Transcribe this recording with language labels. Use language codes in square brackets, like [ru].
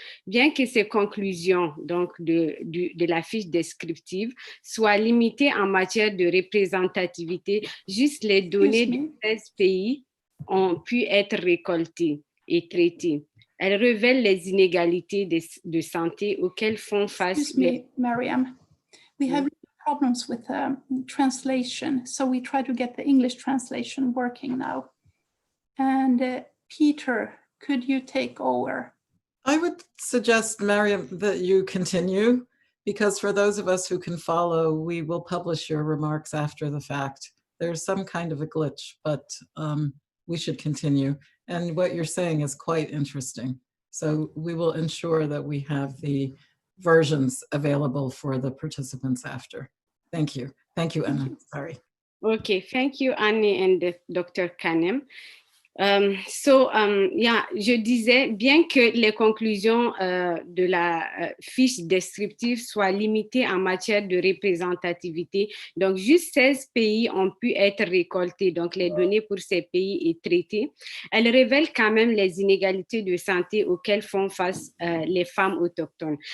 [fr] Bien que ces conclusions donc, de la fiche descriptive soient limitées en matière de représentativité, juste les données de 16 pays ont pu être récoltées et traitées. Elles révèlent les inégalités de santé auxquelles font face... [en] Excuse me, Mariam. We have problems with translation, so we try to get the English translation working now. And Peter, could you take over? I would suggest, Mariam, that you continue, because for those of us who can follow, we will publish your remarks after the fact. There's some kind of a glitch, but we should continue. And what you're saying is quite interesting. So we will ensure that we have the versions available for the participants after. Thank you. Thank you, Anna. Sorry. Okay, thank you, Annie and Dr. Kanem. [fr] Je disais, bien que les conclusions de la fiche descriptive soient limitées en matière de représentativité, donc juste 16 pays ont pu être récoltés, donc les données pour ces pays et traitées, elles révèlent quand même les inégalités de santé auxquelles font face les femmes autochtones.